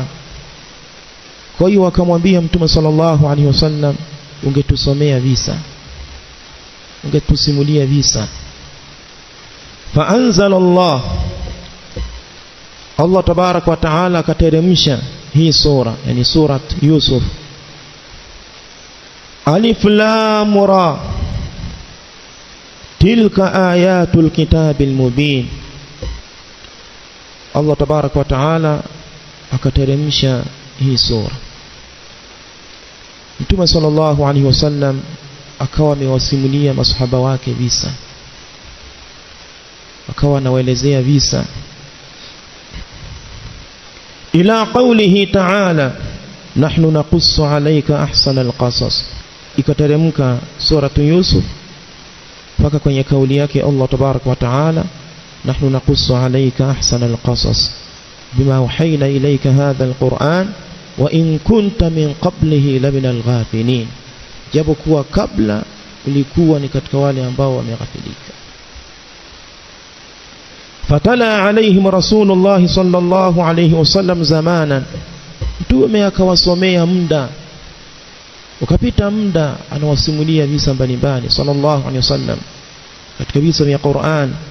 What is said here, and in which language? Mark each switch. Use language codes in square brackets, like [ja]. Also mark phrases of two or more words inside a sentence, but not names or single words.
[sw] Kwa hiyo wakamwambia mtume [ar] صلى الله عليه وسلم, [sw] ungetusomea visa, ungetusimulia visa. [ar] فأنزل الله تبارك وتعالى [sw] akateremsha hii sura, yani surat Yusuf. [ar] ألف لام را تلك آيات الكتاب المبين. الله تبارك وتعالى [sw] akateremsha hii sura. Mtume [ar] صلى الله عليه وسلم [sw] akawa amewasimulia masahaba wake visa, akawa anawaelezea visa [ar] إلى قوله تعالى نحن نقص عليك أحسن القصص. [sw] Ikateremka suratu Yusuf mpaka kwenye kauli yake [ar] الله تبارك وتعالى نحن نقص عليك أحسن القصص بما أوحينا إليك هذا القرآن وإن كنت من قبله لمن الغافلين, [sw] japo kuwa kabla ulikuwa ni katika wale ambao wameghafilika. [ar] فتلا عليهم رسول الله صلى الله عليه وسلم زمانا, [sw] mtume akawasomea muda, ukapita muda anawasimulia visa mbalimbali [ar] صلى الله عليه وسلم [sw] katika visa vya Qur'an.